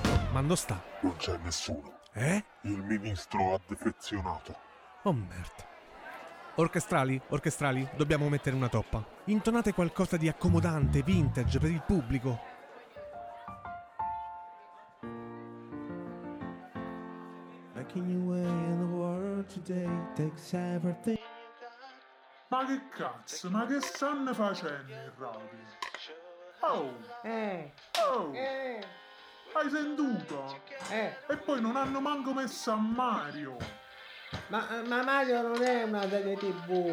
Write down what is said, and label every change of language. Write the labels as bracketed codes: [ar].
[it] Ma non sta. Non c'è nessuno. Eh? Il ministro ha defezionato. Oh merda. Orchestrali, dobbiamo mettere una toppa. Intonate qualcosa di accomodante, vintage, per il pubblico. [en] Making your way in the world today takes everything. [it] Ma che cazzo, ma che stanno facendo i rovi? Oh! Hai senduto? E poi non hanno manco messo a Mario! Ma Mario non è una delle TV!